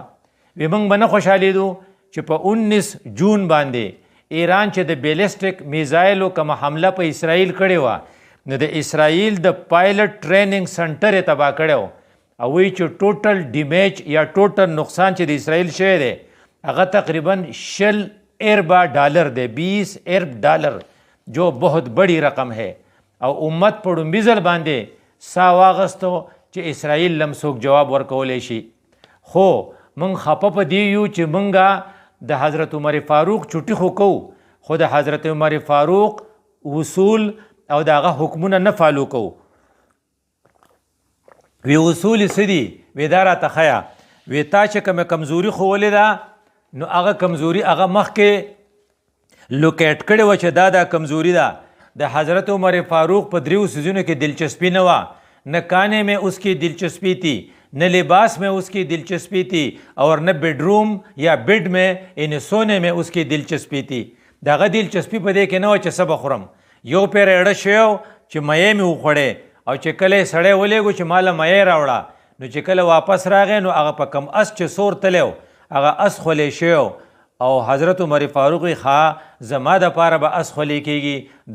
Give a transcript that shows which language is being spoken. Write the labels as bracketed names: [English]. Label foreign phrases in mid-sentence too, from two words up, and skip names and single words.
[Pashto] وی موږ به نه خوشحالېدو چې په 19 جون باندې ایران چې د بیلسټک میزایلو کومه حمله په اسرائیل کړې وه، نو د اسرائیل د [English] pilot training centre [Pashto] یې تباه کړی و او وایي چې [English] total damage [Pashto] یا ټوټل نقصان چې د اسرائیل شوی دی هغه تقریباً 20 ارب ڈالر دے، 20 ارب ڈالر، [Urdu] جو بہت بڑی رقم ہے. [Pashto] او امت په ړومبي ځل باندې سا واغستو چې اسرائیل لم څوک جواب ورکولی شي. خو مونږ خفه په دې یو چې مونږه د حضرت عمر فاروق چټي خو کوو خو د حضرت عمر فاروق اصول او دغه حکمونه نه فالو کوو. وی اصول څه دي؟ وی دا راته ښیه. وی تا چې کومه کمزوري ښوولې ده نو هغه کمزوري هغه مخکې لوکیټ کړې وه چې دا کمزوري ده. د حضرت عمر فاروق په دریو څیزونو کې دلچسپي نه وه. [Urdu] نہ کانے میں اس کی دلچسپی تھی، نہ لباس میں اس کی دلچسپی تھی، اور نہ بیڈ روم یا بیڈ میں یعنی سونے میں اس کی دلچسپی تھی. [Pashto] دغه دلچسپي په دې کې نه وه چې څه به خورم. یو پیر اړه شوی چې میې مې وخوړې او چې کله یې سړی ولیږو چې ماله میې راوړه نو چې کله واپس راغی نو هغه په کم اس چې سور تلی و هغه اس خولی شوی او حضرت عمر فاروق وی ښه زما دپاره به اس خولی کېږي.